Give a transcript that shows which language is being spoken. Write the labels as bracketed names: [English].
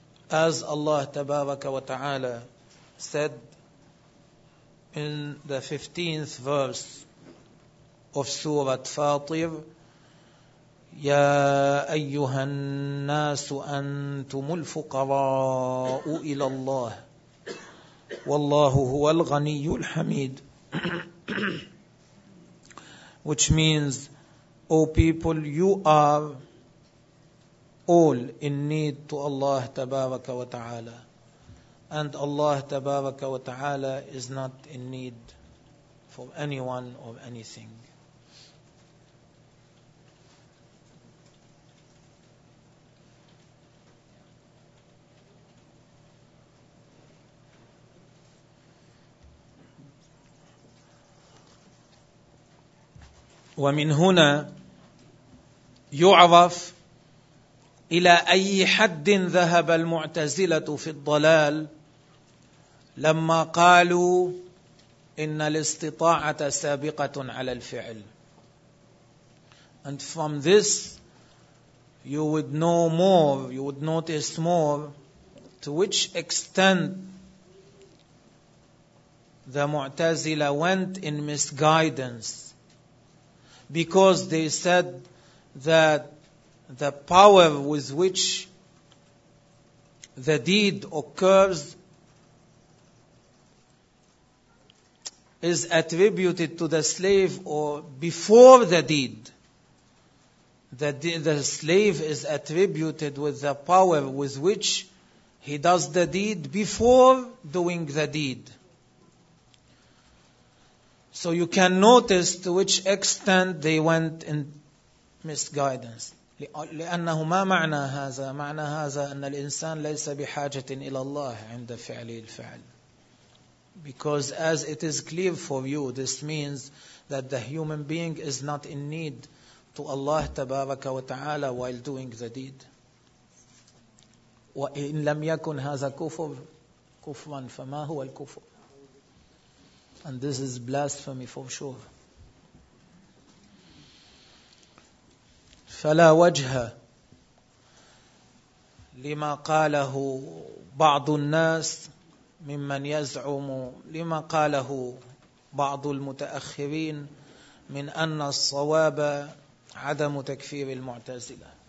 [English] As Allah تبارك وتعالى said in the 15th verse of Surah Fatir: [Arabic] يا أيها الناس أنتم الفقراء إلى الله والله هو الغني الحميد. [English] Which means, O people, you are all in need to Allah تبارك وتعالى, and Allah تبارك وتعالى is not in need for anyone or anything. [Arabic] ومن هنا يعرف إلى أي حد ذهب المعتزلة في الضلال لما قالوا إن الاستطاعة سابقة على الفعل. [English] And from this you would know more, you would notice more to which extent the Mu'tazila went in misguidance, because they said that the power with which the deed occurs is attributed to the slave, or before the deed, the slave is attributed with the power with which he does the deed before doing the deed. So you can notice to which extent they went in misguidance. [Arabic] لأنه ما معنى هذا؟ معنى هذا أن الإنسان ليس بحاجة إلى الله عند فعل الفعل. [English] Because as it is clear for you, this means that the human being is not in need to Allah تبارك وتعالى while doing the deed. [Arabic] وإن لم يكن هذا كفر كفرا فما هو الكفر؟ [English] And this is blasphemy for sure. [Arabic] فلا وجه لما قاله بعض الناس ممن يزعم, لما قاله بعض المتأخرين من أن الصواب عدم تكفير المعتزلة.